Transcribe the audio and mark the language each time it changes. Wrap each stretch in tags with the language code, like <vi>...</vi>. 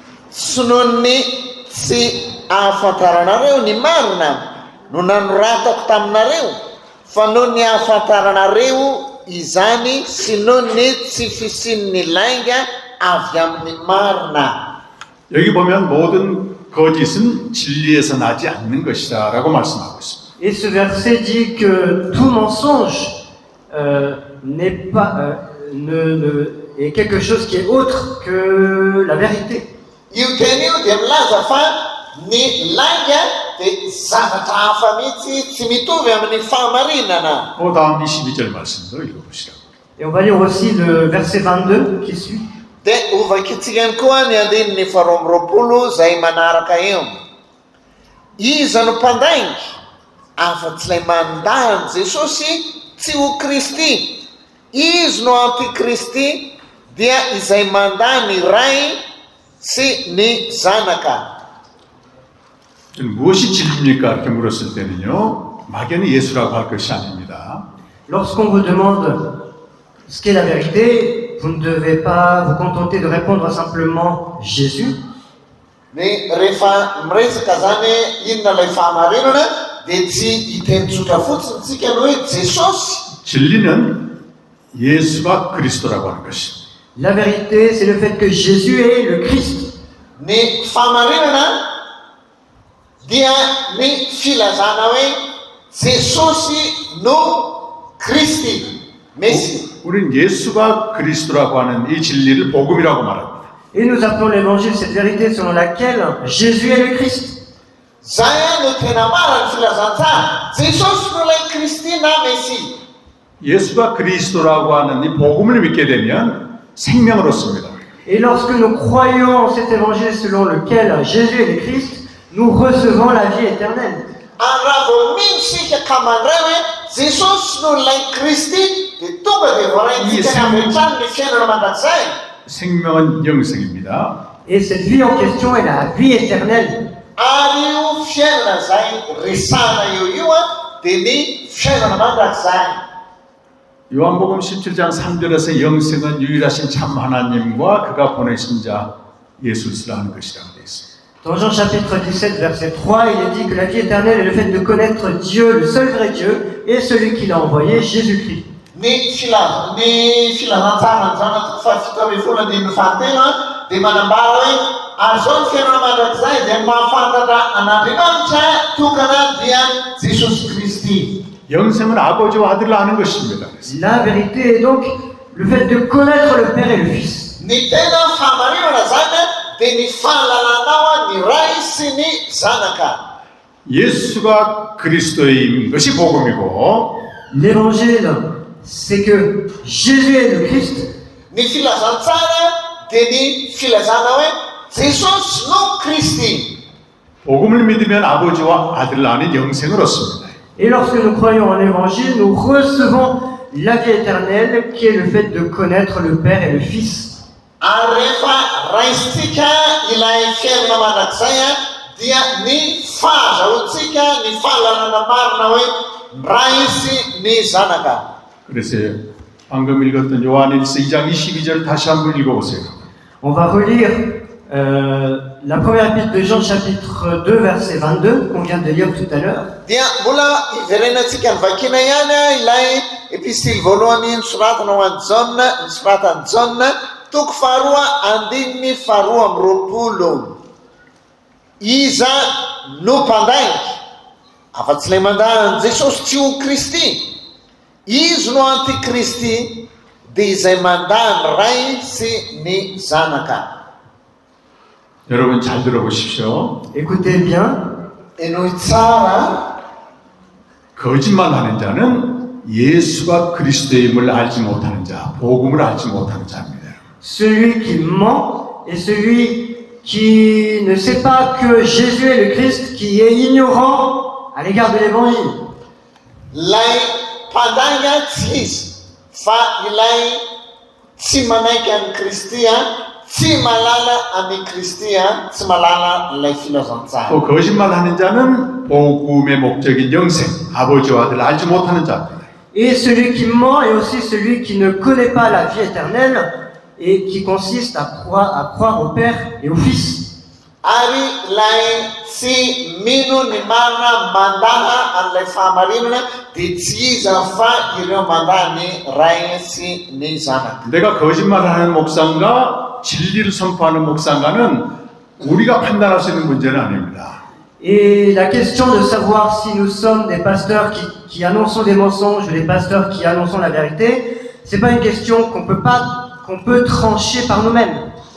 <mg>Tsy noho ny tsy ahafantaranareo ny marina no nanoratako taminareo, fa noho ny ahafantaranareo izany sy noho ny tsy fisian'ny lainga avy amin'ny marina.</mg> <ko>여기 보면 모든 거짓은 진리에서 나지 않는 것이다 라고 말씀하고 있습니다.</ko> <fr>Et ce verset dit que tout mensonge n'est pas, est quelque chose qui est autre que la vérité.</fr> <mg>io teny io dia milaza fa ny langa dia zavatra hafa mihitsy tsy mitovy amin'ny fahamarinana.</mg> <ko>그 다음 22절 말씀도 읽어보시라고.</ko> <fr>Et on va lire aussi le verset 22 qui suit.</fr> <mg>Dia ovakitsika ihany koa ny andininy faharoa amby roapolo izay manaraka eo. Iza no mpandaingy afa-tsy ilay mandany Jesosy tsy ho Kristy. Izy no antikristy dia izay mandany ray sy ny zanaka.</mg> <ko>무엇이 진리입니까? 이렇게 물었을 때는요, 막연히 예수라고 할 것이 아닙니다.</ko> <fr>Lorsqu'on vous demande ce qu'est la vérité, vous ne devez pas vous contenter de répondre simplement Jésus.</fr> <mg>Ny rehefa miresaka zany inona ilay fahamarinana dia tsy hiteny tsotra fotsiny tsika no hoe Jesosy.</mg> <ko>진리는 예수가 그리스도라고 하는 것입니다.</ko> <fr>La vérité, c'est le fait que Jésus est le Christ.</fr> <mg>Ny fahamarinana dia ny filazana hoe Jesosy no Kristy, Messie.</mg> <ko>우리는 예수가 그리스도라고 하는 이 진리를 복음이라고 말합니다.</ko> <fr>Et nous appelons l'évangile cette vérité selon laquelle Jésus est le Christ.</fr> <mg>Zay no tena marina ny filazantsara. Jesosy no ilay Kristy na Messie.</mg> <ko>예수가 그리스도라고 하는 이 복음을 믿게 되면 생명을 얻습니다.</ko> <fr>Et lorsque nous croyons en cet évangile selon lequel Jésus est le Christ, nous recevons la vie éternelle.</fr> <mg>Raha vao mino sika ka mandray hoe Jesosy no ilay Kristy dia tonga dia voaraintsika ny avy hatrany ny fiainana mandrakizay.</mg> <ko>생명은 영생입니다.</ko> <fr>Et cette vie en question est la vie éternelle.</fr> <mg>Ary io fiainana zay resana io dia ny fiainana mandrakizay.</mg> <ko>요한복음 17장 3절에서 영생은 유일하신 참 하나님과 그가 보내신 자 예수를 하는 것이라고 되어 있습니다.</ko> <fr>Dans Jean chapitre 17, verset 3, il est dit que la vie éternelle est le fait de connaître Dieu, le seul vrai Dieu, et celui qui l'a envoyé, Jésus-Christ.</fr> <mg>Ny filazantsara ny zanatoko fahafito amby folo andininy fahatelo dia manambara hoe ary zao ny fiainana mandrakizay dia mahafantatra an'Andriamanitra tokana dia Jesosy Kristy.</mg> <ko>영생은 아버지와 아들을 아는 것입니다.</ko> <fr>La vérité est donc le fait de connaître le Père et le Fils.</fr> <mg>Ny tena fahamarinana zany dia ny fahalalana ny ray sy ny zanaka.</mg> <ko>예수가 그리스도인 것이 복음이고</ko> <fr>L'évangile, c'est que Jésus est le Christ.</fr> <mg>Ny filazantsara dia ny filazana hoe Jesosy no Kristy.</mg> <ko>복음을 믿으면 아버지와 아들을 아는 영생을 얻습니다.</ko> <fr>Et lorsque nous croyons en l'évangile, nous recevons la vie éternelle qui est le fait de connaître le Père et le Fils.</fr> <mg>Ary rehefa raisitsika ilay fiainana mandrakizay dia ny fahazahoantsika ny fahalalana marina hoe ray sy ny zanaka.</mg> <ko>그래서 방금 읽었던 요한일서 2장 22절 다시 한번 읽어보세요.</ko> <fr>On va relire la première épître de Jean chapitre 2 verset 22 qu'on vient de lire tout à l'heure.</fr> <mg>Dia mbola iverenantsika ny vakina ihany ilay epistily voalohany nosoratana ho an'i Jaune, nosoratan'i Jaune, toko faharoa andininy faharoa amby roapolo. Iza no mpandaingy afa-tsy ilay mandany Jesosy tsy ho Kristy. Izy no antikristy dia izay mandany ray sy ny zanaka.</mg> <ko>여러분 잘 들어보십시오.</ko> <fr>Écoutez bien,</fr> <mg>Enoy tsara</mg> <ko>거짓말하는 자는 예수가 그리스도임을 알지 못하는 자, 복음을 알지 못하는 자입니다.</ko> <fr>celui qui ment est celui qui ne sait pas que Jésus est le Christ, qui est ignorant à l'égard de l'évangile.</fr> <mg>lay mpandainga tsy izy fa ilay tsy manaiky an'i Kristy tsy malala an'i Kristy tsy malala ilay filazantsara.</mg> <ko>또 거짓말하는 자는 복음의 목적인 영생, 아버지와 아들을 알지 못하는 자입니다.</ko> <fr>Et celui qui ment est aussi celui qui ne connaît pas la vie éternelle et qui consiste à croire au Père et au Fils.</fr> <mg>Ary lay tsy mino ny marina mandaha an'ilay fahamarinana dia tsy iza fa ireo mandaha ny ray sy ny zanaka.</mg> <ko>내가 거짓말하는 목사인가 진리를 선포하는 목사인가는 우리가 판단할 수 있는 문제는 아닙니다.</ko> <fr>Et la question de savoir si nous sommes des pasteurs qui annonçons des mensonges ou des pasteurs qui annonçons la vérité, c'est pas une question qu'on peut trancher par nous-mêmes.</fr>